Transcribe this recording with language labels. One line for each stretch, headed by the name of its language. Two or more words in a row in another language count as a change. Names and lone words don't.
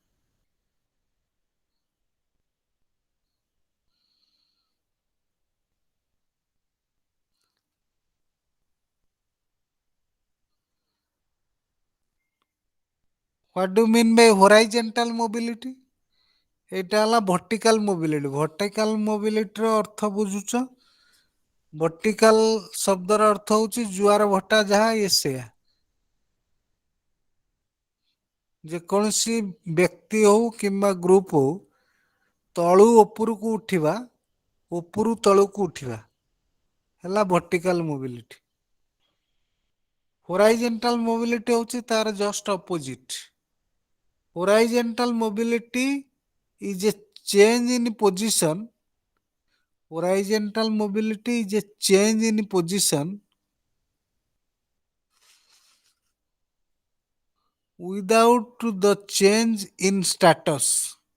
English: What do you mean by horizontal mobility?
Odia: এটা ହେଲା
English: vertical mobility. Vertical mobility
Odia: ର ଅର୍ଥ ବୁଝୁଛ? vertical ଶବ୍ଦର ଅର୍ଥ ହଉଛି ଜୁଆର ଭଟା ଯାହା ଇଏ ସେୟା। ଯେକୌଣସି ବ୍ୟକ୍ତି ହଉ କିମ୍ବା ଗ୍ରୁପ ହଉ ତଳୁ ଉପରକୁ ଉଠିବା, ଉପରୁ ତଳକୁ ଉଠିବା ହେଲା
English: vertical mobility. horizontal mobility
Odia: ହଉଛି ତାର
English: just opposite. Horizontal mobility is a change in position. Horizontal mobility is a change in position without the change in status.